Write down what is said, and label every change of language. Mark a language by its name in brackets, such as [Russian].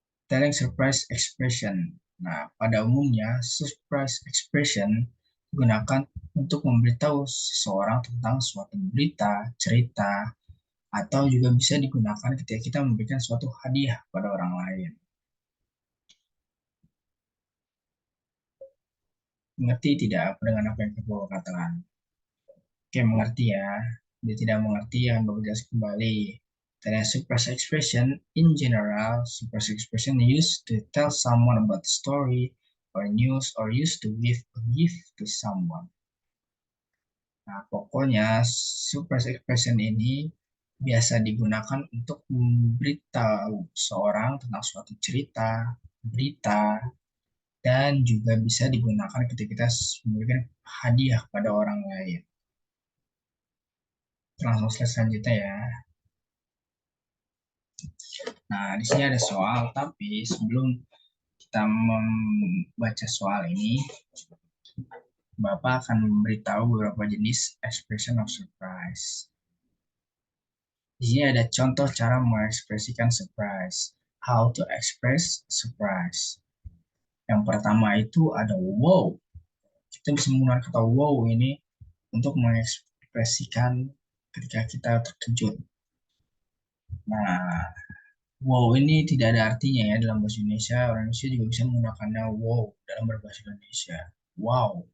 [English] Telling surprise expression. [Indonesian] Nah, pada umumnya, surprise expression digunakan untuk memberitahu seseorang tentang suatu berita, cerita, atau juga bisa digunakan ketika kita memberikan suatu hadiah pada orang lain. Mengerti tidak dengan apa yang saya katakan? Oke, mengerti ya. Dia tidak mengerti, yang Bapak jelaskan kembali. [English] Then surprise expression in general, surprise expression used to tell someone about the story or news or used to give a gift to someone. [Indonesian] Nah, pokoknya surprise expression ini biasa digunakan untuk memberitahu seorang tentang suatu cerita, berita, dan juga bisa digunakan ketika kita memberikan hadiah pada orang lain. Langsung slide selanjutnya ya. Nah, di sini ada soal, tapi sebelum kita membaca soal ini, Bapak akan memberitahu beberapa jenis expression of surprise. Di sini ada contoh cara mengekspresikan surprise. [English] How to express surprise. [Indonesian] Yang pertama itu ada wow. Kita bisa menggunakan kata wow ini untuk mengekspresikan ketika kita terkejut. Nah, wow ini tidak ada artinya ya dalam bahasa Indonesia. Orang Indonesia juga bisa menggunakannya wow dalam berbahasa Indonesia. Wow.